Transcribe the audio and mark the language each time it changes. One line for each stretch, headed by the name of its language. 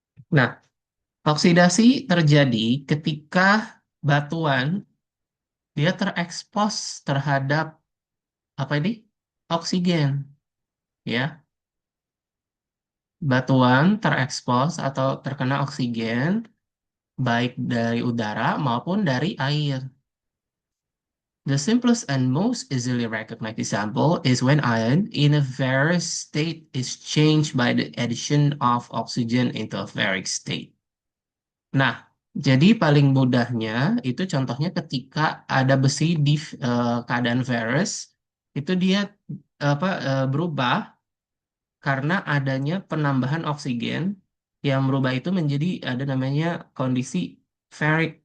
Indonesian: Nah, oksidasi terjadi ketika batuan dia terekspos terhadap apa ini? Oksigen, ya. Batuan terekspos atau terkena oksigen baik dari udara maupun dari air.
English: The simplest and most easily recognized example is when iron in a ferrous state is changed by the addition of oxygen into a ferric state.
Indonesian: Nah, jadi paling mudahnya itu contohnya ketika ada besi di keadaan ferrous, itu dia berubah karena adanya penambahan oksigen yang merubah itu menjadi ada namanya kondisi ferric.